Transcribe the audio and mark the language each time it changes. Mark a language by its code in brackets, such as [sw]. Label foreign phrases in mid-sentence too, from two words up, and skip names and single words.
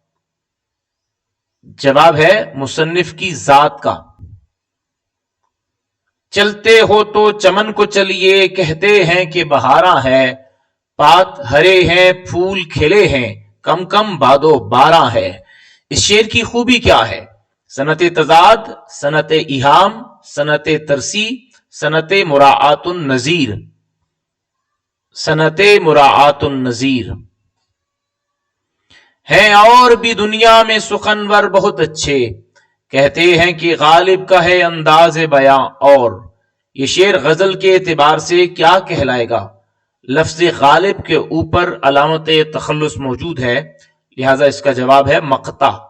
[ur] جواب ہے مصنف کی ذات کا. چلتے ہو تو چمن کو چلیے، کہتے ہیں کہ بہاراں ہے، پات ہرے ہیں پھول کھلے ہیں، کم کم بادو باراں ہے. اس شعر کی خوبی کیا ہے؟ صنعت تضاد، صنعت ایہام، صنعت ترسی، صنعت مراعات النظیر. صنعت مراعات النظیر. ہیں اور بھی دنیا میں سخنور بہت اچھے، کہتے ہیں کہ غالب کا ہے انداز بیاں اور. یہ شعر غزل کے اعتبار سے کیا کہلائے گا؟ لفظ غالب کے اوپر علامت تخلص موجود ہے، لہذا اس کا جواب ہے مقطع.